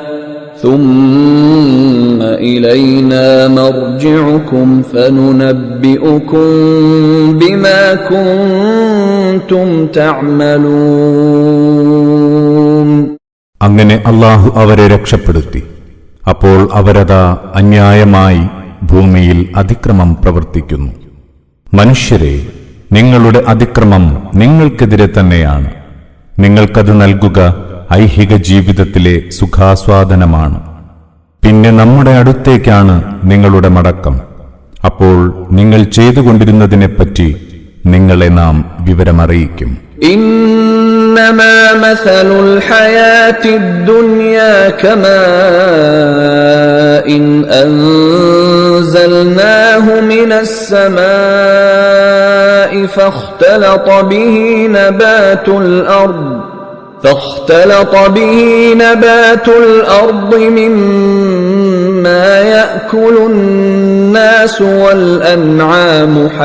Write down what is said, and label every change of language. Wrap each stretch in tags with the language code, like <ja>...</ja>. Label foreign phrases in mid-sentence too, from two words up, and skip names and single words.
<ar>ثم إلينا مرجعكم فننبئكم بما كنتم تعملون.</ar> <ml>അങ്ങനെ അല്ലാഹു അവരെ രക്ഷപ്പെടുത്തി. അപ്പോൾ അവരതാ അന്യായമായി ഭൂമിയിൽ അതിക്രമം പ്രവർത്തിക്കുന്നു. മനുഷ്യരെ, നിങ്ങളുടെ അതിക്രമം നിങ്ങൾക്കെതിരെ തന്നെയാണ്. നിങ്ങൾക്കത് നൽകുക ഐഹിക ജീവിതത്തിലെ സുഖാസ്വാദനമാണ്. പിന്നെ നമ്മുടെ അടുത്തേക്കാണ് നിങ്ങളുടെ മടക്കം. അപ്പോൾ നിങ്ങൾ ചെയ്തുകൊണ്ടിരുന്നതിനെപ്പറ്റി നിങ്ങളെ നാം വിവരമറിയിക്കും.</ml> <ar>إنما مثل الحياة الدنيا كماء إن أنزلناه من السماء فاختلط به نبات الأرض مما يأكل الناس والأنعام</ar>